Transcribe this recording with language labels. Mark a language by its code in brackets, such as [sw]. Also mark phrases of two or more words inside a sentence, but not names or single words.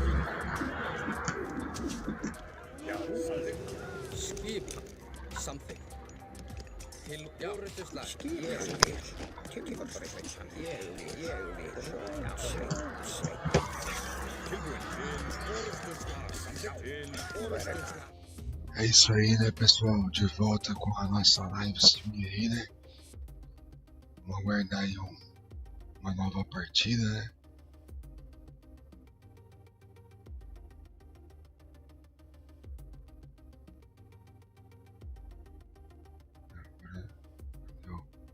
[is] Já. Samþykkt. Skipa, samþykkt. Til orrustuslag. Ég vil. Tilbúin. Ég vil. Rósveit. Tilbúin. Til orrustuslag. Samþykkt. Til orrustuslag. [pt] É isso aí, né, pessoal? De volta com a nossa [en] live stream [pt] aí, né? Vamos aguardar aí uma nova partida, né? Agora, deu.